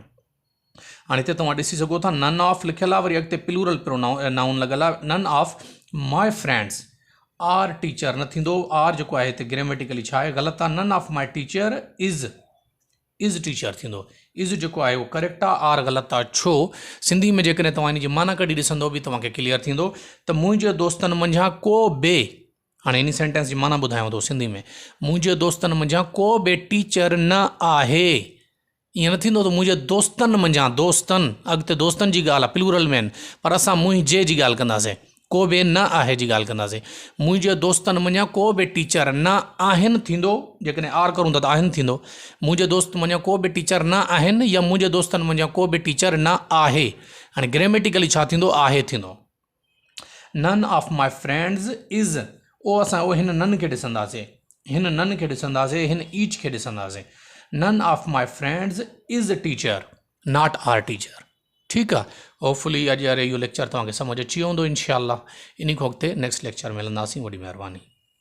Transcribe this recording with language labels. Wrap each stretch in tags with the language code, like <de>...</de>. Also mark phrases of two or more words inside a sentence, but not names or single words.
<sd>हाणे हिते तव्हां ॾिसी सघो था,</sd> <en>none of</en> <sd>लिखियल आहे, वरी अॻिते</sd> <en>plural noun</en> <sd>लॻल आहे,</sd> <en>none of my friends are teacher</en> <sd>न थींदो, आर जेको आहे हिते ग्रामेटिकली छा आहे, ग़लति आहे,</sd> <en>none of my teacher is teacher</en> <sd>थींदो, इज़ जेको आहे उहो करेक्ट आहे, आर ग़लति आहे। छो, सिंधी में जेकॾहिं तव्हां इन जी माना कढी ॾिसंदो बि तव्हांखे क्लियर थींदो त मुंहिंजे दोस्तनि मंझां को बि, हाणे इन सेंटेंस जी माना ॿुधायांव थो सिंधी में, मुंहिंजे दोस्तनि मंझां को बि टीचर न आहे, ईअं न थींदो त मुंहिंजे दोस्तनि मंझां, दोस्तनि अॻिते दोस्तनि जी ॻाल्हि आहे, प्लूरल में आहिनि, पर असां मुंहिंजे जी ॻाल्हि कंदासीं, को बि न आहे जी ॻाल्हि कंदासीं। मुंहिंजे दोस्तनि मंझां को बि टीचर न आहिनि थींदो, जेकॾहिं आर करूं था त आहिनि थींदो, मुंहिंजे दोस्त मंझां को बि टीचर न आहिनि या मुंहिंजे दोस्तनि मंझां को बि टीचर न आहे। हाणे ग्रामेटिकली छा थींदो, आहे थींदो।</sd> <en>none of my friends is,</en> <sd>उहो असां उहो हिन नन खे ॾिसंदासीं, हिन नन खे ॾिसंदासीं, हिन ईच खे ॾिसंदासीं।</sd> <en>none of my friends is teacher, not are teacher.</en> <sd>ठीकु आहे। होपफुली अॼु वारो इहो लेक्चर तव्हांखे सम्झ अची वेंदो इनशाअल्लाह। इन खां अॻिते</sd> <en>next lecture</en> <sd>मिलंदासीं। वॾी महिरबानी।</sd>